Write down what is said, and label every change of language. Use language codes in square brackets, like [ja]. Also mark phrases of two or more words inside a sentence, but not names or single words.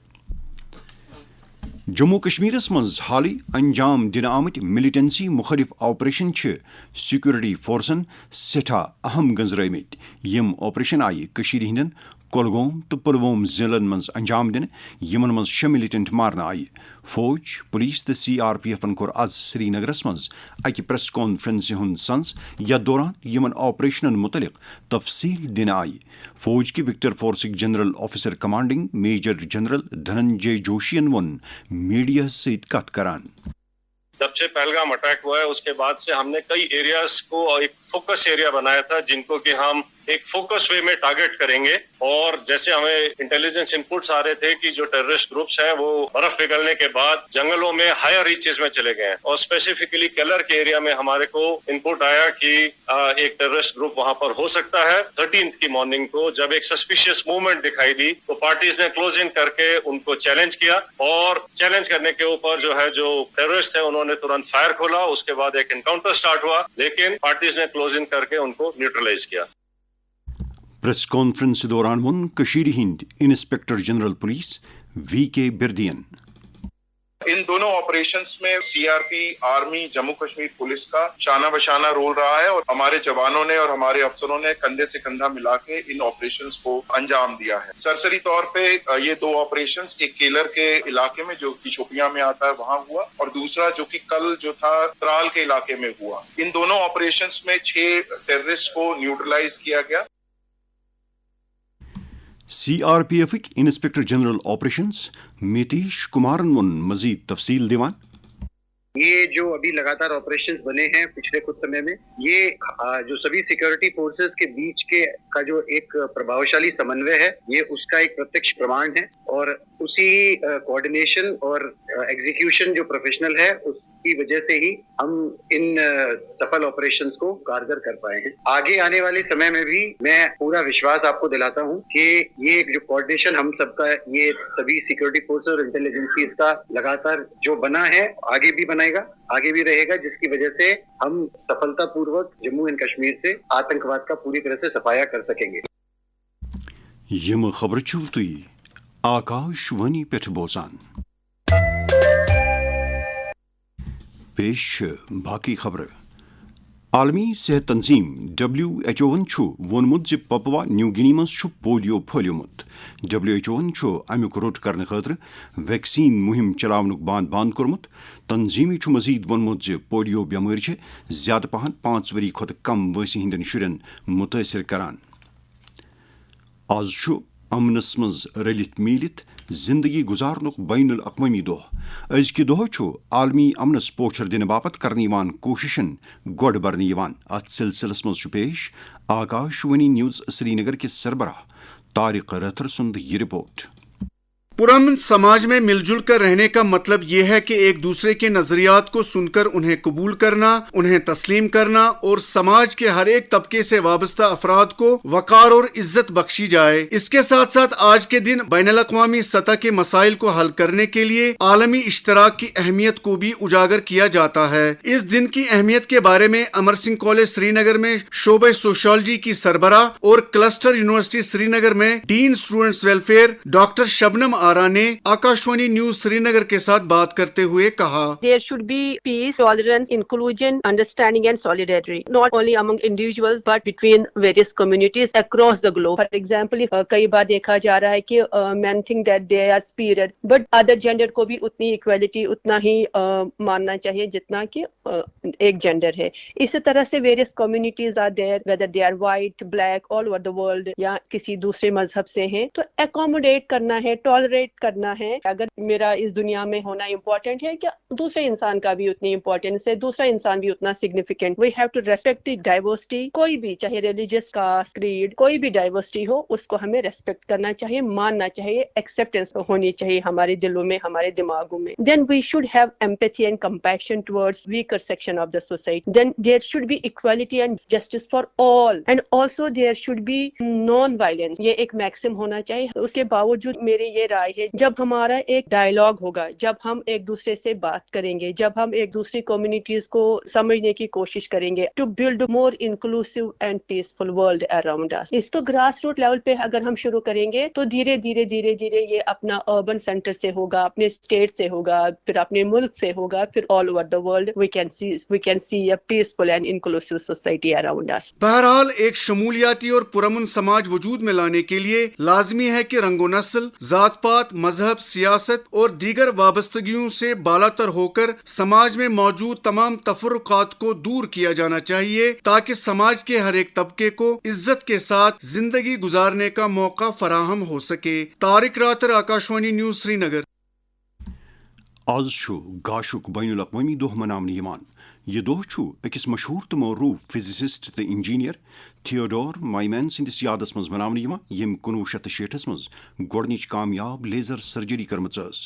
[ks] جموں کشمیرس منٛز حالٕے انجام دِنہٕ آمٕتۍ ملٹنسی مُخٲلِف آپریشن چھِ سیکورٹی فورسن سٮ۪ٹھاہ اہم گنٛزرٲومٕتۍ یِم آپریشن آیہِ کٔشیٖرِ ہٕنٛدٮ۪ن کۄلگوم تو پلووم ضلعن مز انجام دن یمن مز 6 ملیٹنٹ مارنہ آئی فوج پولیس تو CRPF کور آز سری نگرس مز اکہ پریس کانفرنس ہند سنز یتھ دوران یمن آپریشنن متعلق تفصیل دن آئی فوج کی وکٹر فورسک جنرل آفیسر کمانڈنگ میجر جنرل دھننجے جوشین ون میڈیا سیت کت کران [ur] جب سے پہلگام اٹیک ہوا ہے اس کے بعد سے ہم نے کئی ایریاز کو ایک [en] focus area [ur] بنایا تھا جن کو کہ ہم ایک [en] focus way [ur] میں ٹارگٹ کریں گے اور جیسے ہمیں [en] intelligence inputs [ur] آ رہے تھے کہ جو [en] terrorist groups [ur] ہیں وہ برف پگھلنے کے بعد جنگلوں میں [en] higher reaches [ur] میں چلے گئے ہیں اور اسپیسیفکلی کیلر کے ایریا میں ہمارے کو انپٹ آیا کہ ایک [en] terrorist group [ur] وہاں پر ہو سکتا ہے 13th کی مارننگ کو جب ایک [en] suspicious movement [ur] دکھائی دی تو پارٹیز نے [en] close in [ur] کر کے ان کو چیلنج کیا اور چیلنج کرنے کے اوپر جو ہے جو ٹیررسٹ ہیں انہوں نے ترنت فائر کھولا اس کے بعد ایک [en] encounter start [ur] ہوا لیکن پارٹیز نے [en] close in [ur] کر کے ان کو نیوٹرلائز کیا [ks] پریس کانفرنس دوران ون کشیر ہند انسپیکٹر جنرل پولیس VK بردین [ur] ان دونوں آپریشنز میں CRP آرمی جموں کشمیر پولیس کا شانہ بشانہ رول رہا ہے اور ہمارے جوانوں نے اور ہمارے افسروں نے کندھے سے کندھا ملا کے ان آپریشنز کو انجام دیا ہے سرسری طور پہ یہ دو آپریشنز ایک کیلر کے علاقے میں جو کہ شوپیاں میں آتا ہے وہاں ہوا اور دوسرا جو کہ کل جو تھا ترال کے علاقے میں ہوا ان دونوں آپریشنز میں 6 ٹیررسٹ کو نیوٹرلائز کیا گیا [ks] CRPF انسپیکٹر جنرل آپریشنز میتیش کمارن ون مزید تفصیل دیوان [ur] یہ جو ابھی لگاتار آپریشنز بنے ہیں پچھلے کچھ سمے میں یہ جو سبھی [en] security forces [ur] کے بیچ کا جو ایک پربھاوشالی سمنوے ہے یہ اس کا ایک پرتکش پرمان ہے اور اسی کوآرڈینیشن اور ایگزیکیوشن جو پروفیشنل ہے اس کی وجہ سے ہی ہم ان سفل آپریشنز کو کارگر کر پائے ہیں آگے آنے والے سمے میں بھی میں پورا وشواس آپ کو دلاتا ہوں کہ یہ جو کوآرڈینیشن ہم سب کا یہ سبھی [en] security forces [ur] اور انٹیلیجنسیز کا لگاتار جو بنا ہے آگے بھی بنائے گا آگے بھی رہے گا جس کی وجہ سے ہم سفلتا پوروک جموں اینڈ کشمیر سے آتنکواد کا پوری طرح سے صفایا کر سکیں گے [ks] یم خبر چھو تھی آکاش وانی پٹھ بوزان پیش باقی خبر عالمی صحت تنظیم WHO وونمت زِ پپوا نیو گنی مز پولیو پھہلیومت WHO امیک روٹ کرنے خاطر ویکسین مہم چلاونک بند کورمت تنظیمی مزید وونمت زِ پولیو بیماری زیادہ پہن 5 وری کھت کم وٲنٛسہِ ہندین شرین متاثر کران آز امنس مز رلت میلت زندگی گزارنک بین الاقوامی دۄہ أزکہِ دۄہ عالمی امنس پوچھر دنہٕ باپت کرنہٕ کوششن گۄڈ برنہٕ اتھ سلسلس مز پیش آکاش وانی نیوز سری نگر کے سربراہ طارق رتھر سند یہ رپورٹ [ur] پرامن سماج میں مل جل کر رہنے کا مطلب یہ ہے کہ ایک دوسرے کے نظریات کو سن کر انہیں قبول کرنا انہیں تسلیم کرنا اور سماج کے ہر ایک طبقے سے وابستہ افراد کو وقار اور عزت بخشی جائے اس کے ساتھ ساتھ آج کے دن بین الاقوامی سطح کے مسائل کو حل کرنے کے لیے عالمی اشتراک کی اہمیت کو بھی اجاگر کیا جاتا ہے اس دن کی اہمیت کے بارے میں امر سنگھ کالج سری نگر میں شعبہ سوشالوجی کی سربراہ اور کلسٹر یونیورسٹی سری نگر میں [en] Dean Students Welfare [ur] ڈاکٹر شبنم آرا نے آکاشوانی نیوز سری نگر کے ساتھ بات کرتے ہوئے کہا [en] There should be peace, tolerance, inclusion, understanding and solidarity, not only among individuals but between various communities across the globe. For example, [ur] کئی بار دیکھا جا رہا ہے کہ [en] men think that they are superior, but other gender [ur] کو بھی اتنی equality اتنا ہی ماننا چاہیے جتنا کہ ایک جینڈر ہے. اسی طرح سے [en] various communities are there, whether they are white, black, all over the world [ur] یا کسی دوسرے مذہب سے ہیں تو accommodate کرنا ہے, tolerate کرنا ہے. اگر میرا اس دنیا میں ہونا امپورٹنٹ ہے کہ دوسرے انسان کا بھی اتنی امپورٹنس ہے, دوسرا انسان بھی اتنا سگنیفیکینٹ. [en] We have to respect the diversity. [ur] کوئی بھی چاہے [en] religious caste creed [ur] کوئی بھی ڈائیورسٹی ہو اس کو ہمیں ریسپیکٹ کرنا چاہیے, ماننا چاہیے, ایکسیپٹینس ہونی چاہیے ہمارے دلوں میں, ہمارے دماغوں میں. [en] Then we should have empathy and compassion towards weaker section of the society. Then there should be equality and justice for all and also there should be non violence. [ur] یہ ایک میکسم ہونا چاہیے. اس کے باوجود میری یہ رائے رائے ہے جب ہمارا ایک ڈائلاگ ہوگا, جب ہم ایک دوسرے سے بات کریں گے, جب ہم ایک دوسری کمیونٹیز کو سمجھنے کی کوشش کریں گے, [en] to build more inclusive and peaceful world around us. [ur] اس کو [en] grassroot level [ur] پہ اگر ہم شروع کریں گے تو دھیرے دھیرے دھیرے دھیرے یہ اپنا [en] urban center [ur] سے ہوگا, اپنے اسٹیٹ سے ہوگا, پھر اپنے ملک سے ہوگا, پھر [en] all over the world we can see a peaceful and inclusive society around us. [ur] بہرحال ایک شمولیاتی اور پرامن سماج وجود میں لانے کے لیے لازمی ہے کہ رنگ و نسل, ذات پات, مذہب, سیاست اور دیگر وابستگیوں سے بالاتر ہو کر سماج میں موجود تمام تفرقات کو دور کیا جانا چاہیے تاکہ سماج کے ہر ایک طبقے کو عزت کے ساتھ زندگی گزارنے کا موقع فراہم ہو سکے. طارق راتر, آکاشوانی نیوز, سری نگر. [ks] آز چھُ گاشُک بین الاقوامی دۄہ مناونہٕ یِوان. یہ دۄہ چھُ أکِس مشہوٗر تہٕ معروٗف فزسسٹ تہٕ انجینئر تھیوڈور مایمین سٕنٛدِس یادس منٛز مناونہٕ یِوان ییٚمۍ 1906 منٛز گۄڈنِچ کامیاب [en] laser surgery [ks] کٔرمٕژ ٲس.